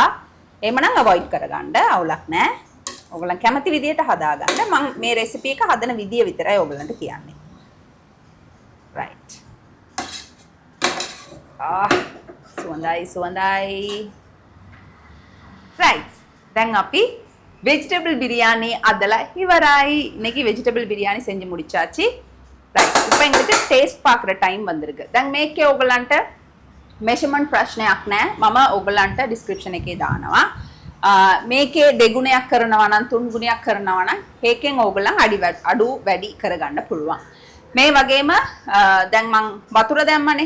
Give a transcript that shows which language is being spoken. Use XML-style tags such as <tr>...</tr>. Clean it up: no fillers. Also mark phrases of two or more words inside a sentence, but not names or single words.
<si>එහෙමනම් අවොයිඩ් කරගන්න, අවුලක් නෑ. ඔයගොල්ලන් කැමති විදියට හදාගන්න. මම මේ රෙසිපි එක හදන විදිය විතරයි ඔයගොල්ලන්ට කියන්නේ. රයිට්. සුවඳයි. රයිට්. දැන් අපි</si> <ta>வெஜிடபிள் பிரியாணி அதெல்லாம் இவராய். இன்னைக்கு வெஜிடபிள் பிரியாணி செஞ்சு முடிச்சாச்சு. ரைட், இப்போ எங்களுக்கு டேஸ்ட் பார்க்குற டைம் வந்திருக்கு.</ta> <si>දැන් මේකේ ඔයගලන්ට මෙෂර්මන්ට් ප්‍රශ්නයක් නැහැ. මම ඔයගලන්ට ඩිස්ක්‍රිප්ෂන් එකේ දානවා. මේකේ දෙගුණයක් කරනවා නම් 3 ගුණයක් කරනවා නම් ඒකෙන් ඔයගලන් අඩු වැඩි කරගන්න පුළුවන්. මේ වගේම දැන් මම වතුර දැම්මනේ.</si>